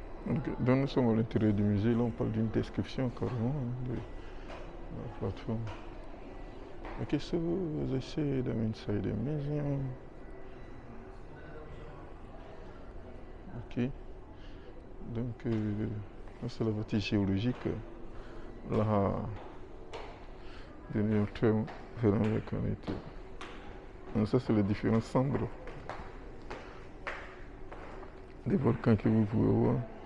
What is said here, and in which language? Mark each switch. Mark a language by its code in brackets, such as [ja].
[fr] Okay. Donc nous sommes à l'intérieur du musée, là on parle d'une description carrément de la plateforme. [en] Okay, so as I said, I'm inside the museum. [fr] Ok, donc c'est la partie géologique, là, de notre volcanité. Donc ça c'est les différents cendres des volcans que vous pouvez voir.